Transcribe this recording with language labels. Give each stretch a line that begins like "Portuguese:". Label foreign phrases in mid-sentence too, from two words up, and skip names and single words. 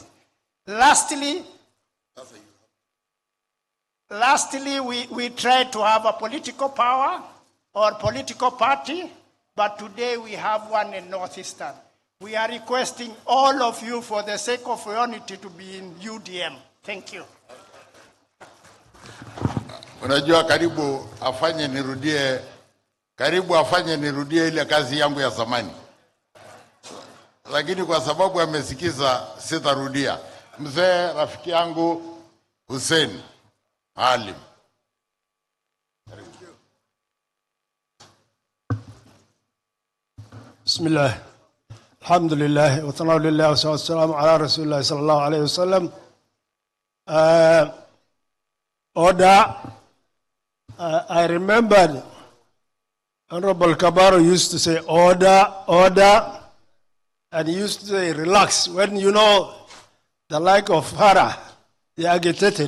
English: Lastly, we try to have a political power or political party, but today we have one in Northeastern. We are requesting all of you, for the sake of unity, to be in UDM. Thank you.
Swahili: Unajua karibu afanye nirudie ile kazi yangu ya zamani. Lakini kwa sababu amesikiza sitarudia. Mzee rafiki yangu Hussein Alim.
Arabic: Bismillah. الحمد لله والثناء لله وصلى الله على رسول الله صلى الله عليه وسلم.
English: Order. I remembered Honorable Kabaro used to say order, order, and he used to say relax. When you know the like of Farah, he agitated.